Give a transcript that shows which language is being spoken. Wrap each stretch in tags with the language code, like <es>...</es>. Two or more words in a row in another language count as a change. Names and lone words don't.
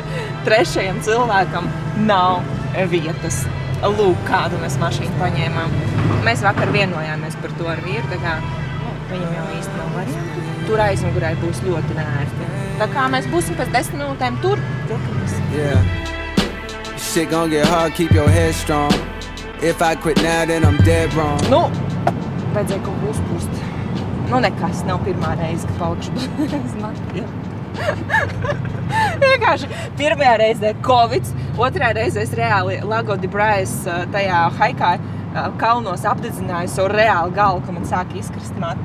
<lv>3. cilvēkam nav vietas. Lūk, kādu mēs mašīnu paņēmām. Mēs vakar vienojāmies par to ar vīru, tā kā viņam jau īsti nav variantu. Tur aizmugurē būs ļoti nērti. Tā kā mēs būsim pēc 10 minūtēm tur, tiekamies.</lv> <en>Yeah. Shit gon' get hard, keep your head strong. If I quit now, then I'm dead wrong.</en> <lv>Vajadzēja kaut ko uzpūst. Nekas, nav pirmā reize, ka palikšu bez matiem. Vienkārši pirmajā reizē Covids, otrā reizē es reāli Lago de Brais tajā haikā kalnos apdedzināju savu reāli galvu, ka man sāka izkrist mati.</lv>